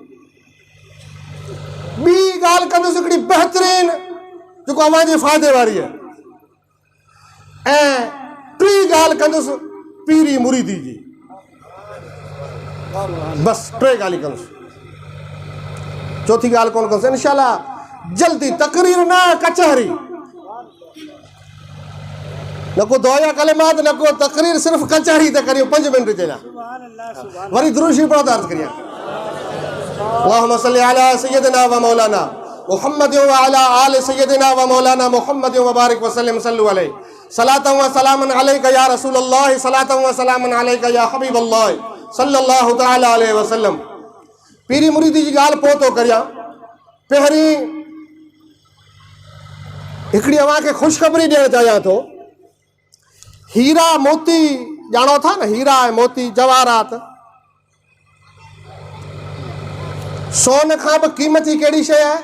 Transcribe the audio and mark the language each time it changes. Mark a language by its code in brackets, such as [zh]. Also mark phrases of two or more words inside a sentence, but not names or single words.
[sd] ॿी ॻाल्हि कंदुसि हिकिड़ी बहितरीन जेको अवां जे फ़ाइदे वारी आहे ऐं टी ॻाल्हि कंदुसि पीरी मुरीदी जी बसि 3 ॻाल्हियूं कंदुसि चौथी ॻाल्हि कोन कंदुसि इंशाअल्लाह जल्दी तकरीर न कचहरी न को दुआ कलिमात न को तकरीर सिर्फ़ु कचहरी त करियूं 5 मिंट जे लाइ वरी दुरूद शरीफ पढ़ो त अर्ज़ करियां [ar] اللهم صل على سيدنا ومولانا محمد وعلى آل سيدنا ومولانا محمد وبارك وسلم صلوا عليه صلاة وسلاما عليك يا رسول الله صلاة وسلاما عليك يا حبيب الله صلى الله تعالى عليه وسلم. [sd] पीरी मुरीदी जी ॻाल्हि पोइ थो करियां। पहिरीं हिकिड़ी अव्हांखे ख़ुशख़बरी ॾियणु चाहियां थो। हीरा मोती ॼाणो था न, हीरा ऐं मोती जवाहरात सोन खां बि क़ीमती कहिड़ी शइ आहे?